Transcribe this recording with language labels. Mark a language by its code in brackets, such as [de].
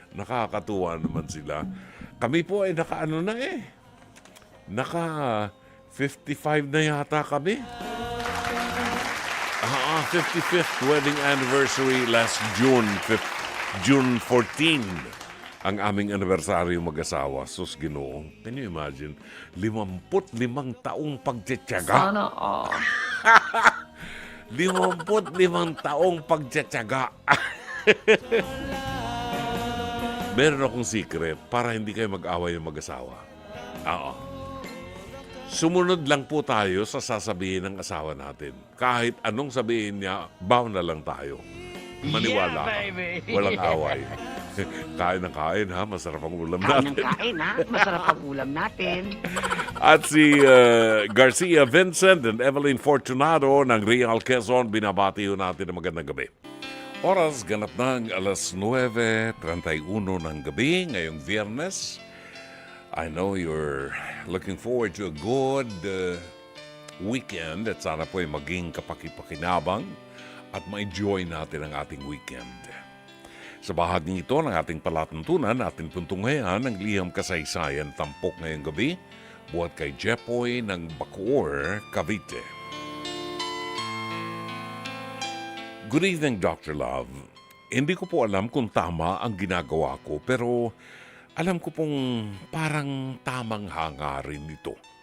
[tl] Nakakatuwa naman sila. Kami po ay naka 55 na yata kami. [en] 55th wedding anniversary last June 14. [tl] Ang aming anibersaryo mag-asawa. Sus, Ginoo. [en] Can you imagine? [tl] 55 taong pagtsatsaga. Sana, 55 taong pagtsatsaga. Meron akong secret para hindi kayo mag-away yung mag-asawa. Oo. Sumunod lang po tayo sa sasabihin ng asawa natin. Kahit anong sabihin niya, bow na lang tayo. Maniwala ka. Walang away. Kain ng kain ha, masarap ang ulam Kain ng natin. kain, ha? Masarap ang ulam natin. At si Garcia Vincent and Evelyn Fortunado ng Real Quezon, binabati ho natin ng magandang gabi. Oras ganap ng alas 9:31 ng gabi ngayong Viernes. [en] I know you're looking forward to a good weekend [tl] at sana po ay maging kapakipakinabang at ma-enjoy natin ang ating weekend. Sa bahaging ito ng ating palatuntunan, ating puntunghayan ang liham kasaysayan tampok ngayong gabi buhat kay Jepoy ng Bacoor, Cavite. [en] Good evening, [tl] Dr. Love. Hindi ko po alam kung tama ang ginagawa ko pero alam ko pong parang tamang hangarin nito.